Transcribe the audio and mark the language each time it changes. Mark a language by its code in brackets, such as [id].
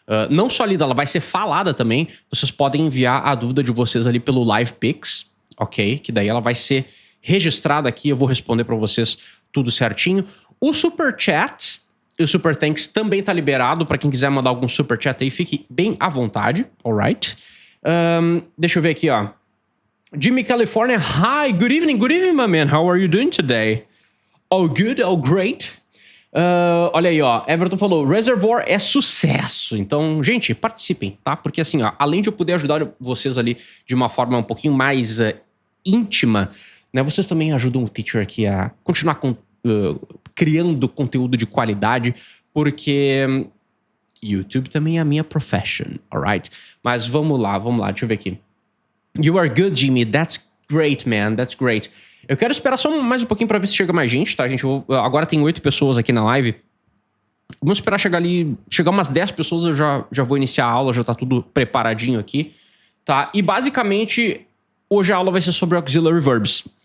[pt] Não só lida, ela vai ser falada também. Vocês podem enviar a dúvida de vocês ali pelo Live Pix, ok? Que daí ela vai ser registrada aqui, eu vou responder pra vocês tudo certinho. O Super Chat e o Super Thanks também tá liberado pra quem quiser mandar algum Super Chat aí, fique bem à vontade, alright? Deixa eu ver aqui, ó. [en] Jimmy California, hi, good evening, my man. How are you doing today? Oh, good, oh, great. [pt] Olha aí, ó, Everton falou, Reservoir é sucesso. Então, gente, participem, tá? Porque assim, ó, além de eu poder ajudar vocês ali de uma forma um pouquinho mais íntima, né, vocês também ajudam o teacher aqui a continuar criando conteúdo de qualidade, porque YouTube também é a minha profession, alright? Mas vamos lá, deixa eu ver aqui. [en] You are good, Jimmy, that's great, man, that's great. [pt] Eu quero esperar só mais um pouquinho pra ver se chega mais gente, tá, gente? Agora tem 8 pessoas aqui na live. Vamos esperar chegar umas 10 pessoas, eu já vou iniciar a aula, já tá tudo preparadinho aqui, tá? E basicamente, hoje a aula vai ser sobre auxiliary verbs.